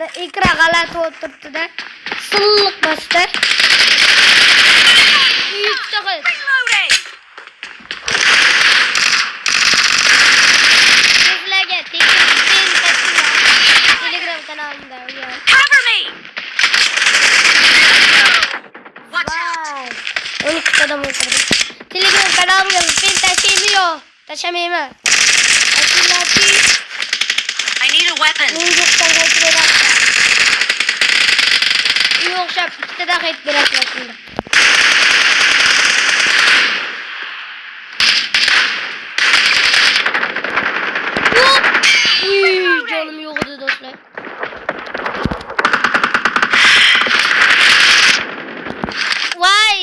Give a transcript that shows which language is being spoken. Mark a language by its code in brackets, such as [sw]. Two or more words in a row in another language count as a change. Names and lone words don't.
[uz] Ekran g'alati o'tiribdi-da. Silliq bosdi. Reloading! Sizlarga Telegram kanalimda [en] Cover me! Watch out! [uz] Vay. 12 odam o'tirdi. Telegram kanalimga men tashamayman. [en] I need a weapon. [uz] O'xshab ikkita hit berasizlar shunda. Jonim yo'q edi do'stlar. Voy!